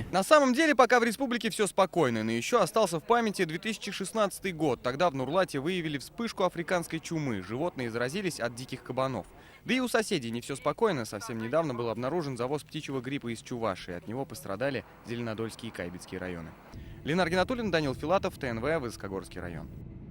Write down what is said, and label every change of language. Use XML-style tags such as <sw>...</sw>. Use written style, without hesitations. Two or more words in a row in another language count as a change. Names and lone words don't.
<ru>На самом деле, пока в республике все спокойно, но еще остался в памяти 2016 год. Тогда в Нурлате выявили вспышку африканской чумы. Животные заразились от диких кабанов. Да и у соседей не все спокойно. Совсем недавно был обнаружен завоз птичьего гриппа из Чувашии. От него пострадали Зеленодольский и Кайбицкий районы. Ленар Гинатуллин, Данил Филатов, ТНВ, Высокогорский район.</ru>